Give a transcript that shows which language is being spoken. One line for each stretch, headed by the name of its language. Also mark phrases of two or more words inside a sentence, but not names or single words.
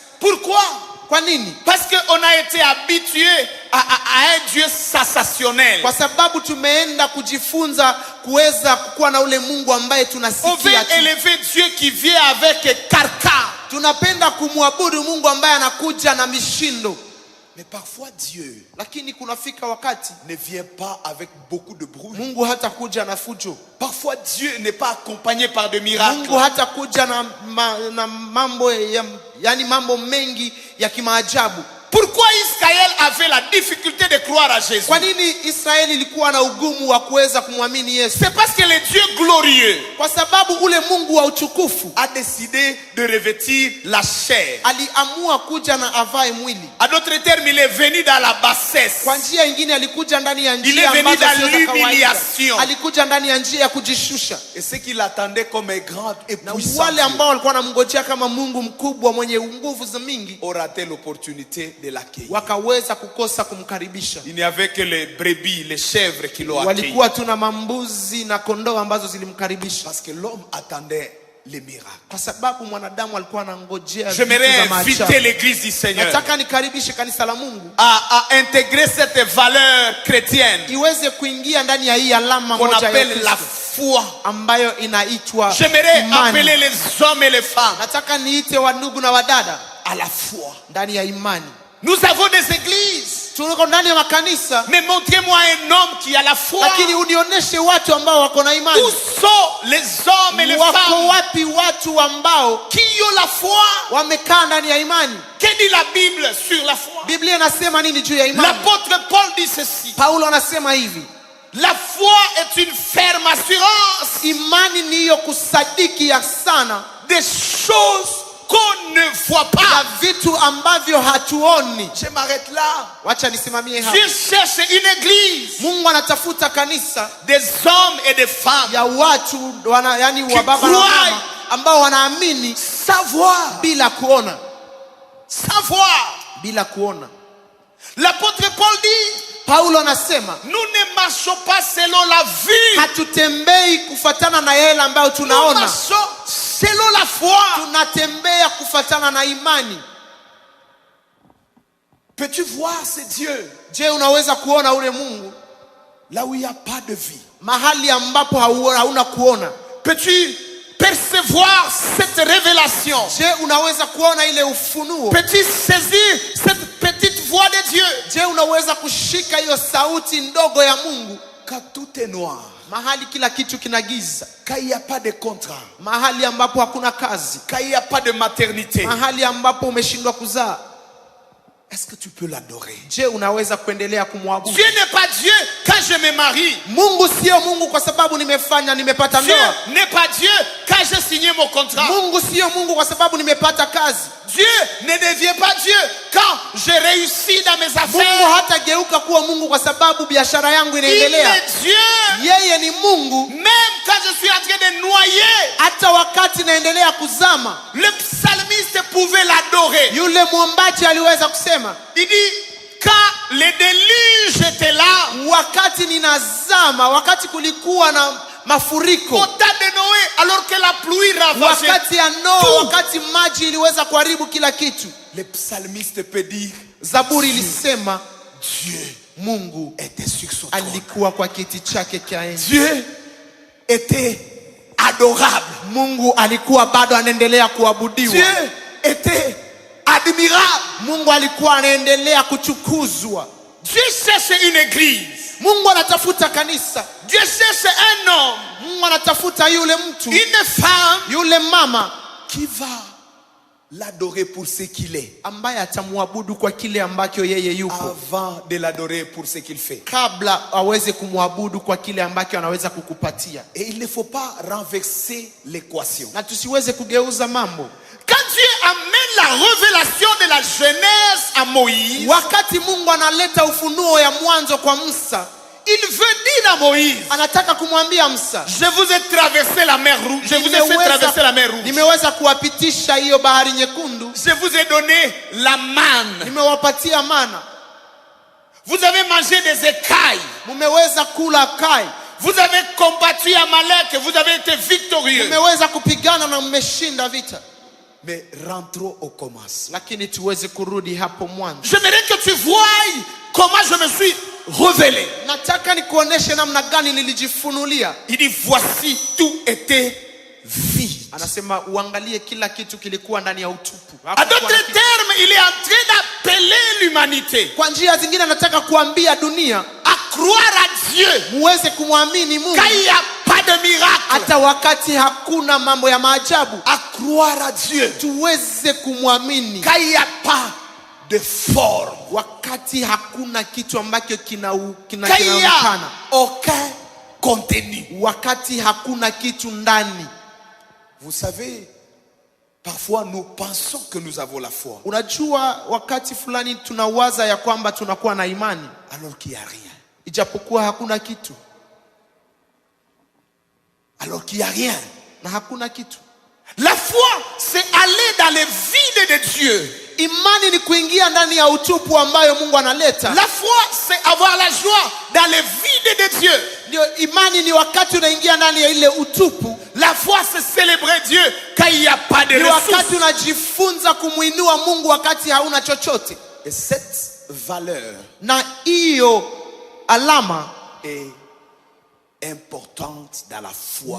French: Pourquoi?
Swahili: Kwa nini?
French: Parce qu'on a été habitué à un Dieu sensationnel.
Swahili: Kwa sababu tumeenda kujifunza kuweza kuwa na ule Mungu ambaye
French: On veut
Swahili: tunasikia tu.
French: élever Dieu qui vient avec carcan.
Swahili: Tunapenda kumwabudu Mungu ambaye anakuja na mishindo.
French: Mais parfois Dieu
Swahili: Lakini kunafika wakati
French: ne vient pas avec beaucoup de bruit.
Swahili: Mungu hatakuja na fujo.
French: Parfois Dieu n'est pas accompagné par des miracles.
Swahili: Mungu hatakuja na mambo yani mambo mengi ya kimaajabu.
French: Pourquoi Israël avait la difficulté de croire à Jésus?
Swahili: Kwa nini Israeli ilikuwa na ugumu wa kuweza kumwamini Yesu?
French: C'est parce que le Dieu glorieux
Swahili: Kwa sababu ule Mungu wa utukufu
French: a décidé de revêtir la chair.
Swahili: aliamua kuja na avae mwili.
French: À d'autres termes, il est venu dans la bassesse.
Swahili: Kwa njia nyingine alikuja ndani ya
French: Il
Swahili: njia
French: est venu
Swahili: ambazo
French: dans
Swahili: sio za kawaida.
French: l'humiliation.
Swahili: Alikuja ndani ya njia ya kujishusha.
French: Et ce qu'il attendait comme un grand et
Swahili: Na
French: puissant
Swahili: wale
French: Dieu
Swahili: ambao walikuwa wanamngojea kama Mungu mkubwa mwenye nguvu za mingi
French: ont raté l'opportunité de l'accueillir.
Swahili: wakaweza kukosa kumkaribisha.
French: Il n'y avait que les brebis, les chèvres qui l'ont accueilli.
Swahili: Walikuwa tuna mambuzi na kondoo ambazo zilimkaribisha.
French: Parce que l'homme attendait les miracles.
Swahili: Kwa sababu mwanadamu alikuwa anangojea vitu
French: J'aimerais
Swahili: za
French: inviter
Swahili: maajabu.
French: l'église du Seigneur
Swahili: Nataka nikaribishe kanisa la Mungu
French: à intégrer cette valeur chrétienne
Swahili: iweze kuingia ndani ya hii alama
French: qu'on
Swahili: moja ya
French: appelle la
Swahili: Kristo
French: foi.
Swahili: ambayo inaitwa
French: J'aimerais
Swahili: imani.
French: appeler les hommes et les femmes
Swahili: Nataka niite wandugu na wadada
French: à la foi.
Swahili: ndani ya imani.
French: Nous avons des églises,
Swahili: Tuko ndani ya makanisa,
French: mais montrez-moi un homme qui a la foi.
Swahili: lakini unionyeshe watu ambao wako na imani.
French: Où sont les hommes et les
Swahili: Wako
French: femmes
Swahili: wapi watu ambao
French: qui ont la foi?
Swahili: wamekaa ndani ya imani?
French: Que dit la Bible sur la foi?
Swahili: Biblia inasema nini juu ya imani?
French: L'apôtre Paul dit ceci:
Swahili: Paulo anasema hivi,
French: la foi est une ferme assurance
Swahili: imani ni hiyo kusadiki ya sana
French: des choses qu'on ne voit
Swahili: ya
French: pas.
Swahili: vitu ambavyo hatuoni.
French: Je m'arrête là.
Swahili: Wacha nisimamie hapa.
French: Dieu cherche une église,
Swahili: Mungu anatafuta kanisa
French: des hommes et des femmes
Swahili: ya watu yani wa baba na
French: croient.
Swahili: mama ambao wanaamini
French: savoir,
Swahili: bila kuona,
French: savoir.
Swahili: bila kuona.
French: L'apôtre Paul dit:
Swahili: Paulo anasema
French: nous ne marchons pas selon la vue,
Swahili: hatutembei kufatana na yale ambayo
French: nous
Swahili: tunaona,
French: marchons selon la foi.
Swahili: tunatembea kufatana na imani.
French: Peux-tu voir ce Dieu
Swahili: Je, unaweza kuona ule Mungu
French: là où il n'y a pas de vie?
Swahili: mahali ambapo hauna kuona?
French: Peux-tu percevoir cette révélation?
Swahili: Je, unaweza kuona ile ufunuo?
French: Peux-tu saisir cette petite voix de Dieu?
Swahili: Je, unaweza kushika hiyo sauti ndogo ya Mungu?
French: Quand tout est noir,
Swahili: Mahali kila kitu kina giza,
French: quand il n'y a pas de contrat,
Swahili: mahali ambapo hakuna kazi,
French: quand il n'y a pas de maternité,
Swahili: mahali ambapo umeshindwa kuzaa,
French: est-ce que tu peux l'adorer?
Swahili: je, unaweza kuendelea kumwabudu?
French: Dieu n'est pas Dieu quand je me marie.
Swahili: Mungu sio Mungu kwa sababu nimepata
French: Dieu
Swahili: ndoa.
French: n'est pas Dieu quand j'ai signé mon contrat.
Swahili: Mungu sio Mungu kwa sababu nimepata kazi.
French: Dieu ne devient pas Dieu quand j'ai réussi dans mes
Swahili: Mungu
French: affaires.
Swahili: hatageuka kuwa Mungu kwa sababu biashara yangu
French: Il
Swahili: inaendelea.
French: est Dieu
Swahili: Yeye ni Mungu
French: même quand je suis en train de noyer.
Swahili: hata wakati naendelea kuzama.
French: Le psalmiste pouvait l'adorer.
Swahili: Yule mwombaji aliweza kusema,
French: Il dit, quand le déluge était là,
Swahili: wakati ninazama, wakati kulikuwa na mafuriko,
French: au temps de Noé, alors que la pluie ravageait,
Swahili: wakati ya Noa, wakati maji iliweza kuharibu kila kitu,
French: le psalmiste peut dire,
Swahili: Zaburi ilisema
French: Dieu
Swahili: Mungu
French: était sur son trône.
Swahili: alikuwa kwa kiti chake cha enzi.
French: Dieu était adorable.
Swahili: Mungu alikuwa bado anaendelea kuabudiwa.
French: Dieu était admirable.
Swahili: Mungu alikuwa anaendelea kuchukuzwa.
French: Dieu cherche une église.
Swahili: Mungu anatafuta kanisa.
French: Dieu cherche un homme,
Swahili: Mungu anatafuta yule mtu,
French: une femme
Swahili: yule mama
French: qui va l'adorer pour ce qu'il est,
Swahili: ambaye atamwabudu kwa kile ambacho yeye yuko,
French: avant de l'adorer pour ce qu'il fait.
Swahili: kabla aweze kumwabudu kwa kile ambacho anaweza kukupatia.
French: Et il ne faut pas renverser l'équation.
Swahili: Na tusiweze kugeuza mambo.
French: Quand Dieu amène la révélation de la Genèse à Moïse,
Swahili: Wakati Mungu analeta ufunuo ya mwanzo kwa Musa,
French: il veut dire à Moïse,
Swahili: anataka kumwambia Musa,
French: je vous ai traversé la mer rouge, je vous ai fait traverser la mer rouge.
Swahili: nimeweza kuwapitisha hiyo bahari nyekundu,
French: Je vous ai donné la manne.
Swahili: nimewapatia mana,
French: Vous avez mangé des écailles.
Swahili: mumeweza kula kai,
French: Vous avez combattu Amalek, vous avez été victorieux.
Swahili: mumeweza kupigana na mmeshinda vita.
French: Mais rentrons au commencement.
Swahili: Lakini tuweze kurudi hapo mwanzo.
French: J'aimerais que tu voies comment je me suis révélé.
Swahili: Nataka nikuoneshe namna gani nilijifunulia.
French: Il dit, voici, tout était vide.
Swahili: Anasema uangalie kila kitu kilikuwa ndani ya utupu.
French: À d'autres termes, il est en train d'appeler l'humanité
Swahili: Kwa njia zingine anataka kuambia dunia
French: à croire à Dieu
Swahili: muweze kumwamini Mungu
French: quand il n'y a pas de miracle.
Swahili: hata wakati hakuna mambo ya maajabu.
French: À croire à Dieu
Swahili: Tuweze kumwamini
French: quand il n'y a pas de forme.
Swahili: wakati hakuna kitu ambacho
French: Quand il n'y a
Swahili: kinaonekana,
French: aucun contenu.
Swahili: wakati hakuna kitu ndani.
French: Vous savez, parfois nous pensons que nous avons la foi
Swahili: Unajua wakati fulani tunawaza ya kwamba tunakuwa na imani
French: alors qu'il n'y a rien.
Swahili: ijapokuwa hakuna kitu,
French: Alors qu'il n'y a rien.
Swahili: na hakuna kitu.
French: La foi, c'est aller dans les vides de Dieu.
Swahili: Imani ni kuingia ndani ya utupu ambayo Mungu analeta.
French: La foi, c'est avoir la joie dans les vides de Dieu.
Swahili: Ndio, imani ni wakati unaingia ndani ya ile utupu.
French: La foi, c'est célébrer Dieu quand il n'y a pas de
Swahili: Ni wakati
French: ressources.
Swahili: unajifunza kumuinua Mungu wakati hauna chochote.
French: Et cette valeur
Swahili: Na hiyo alama
French: est importante dans la foi.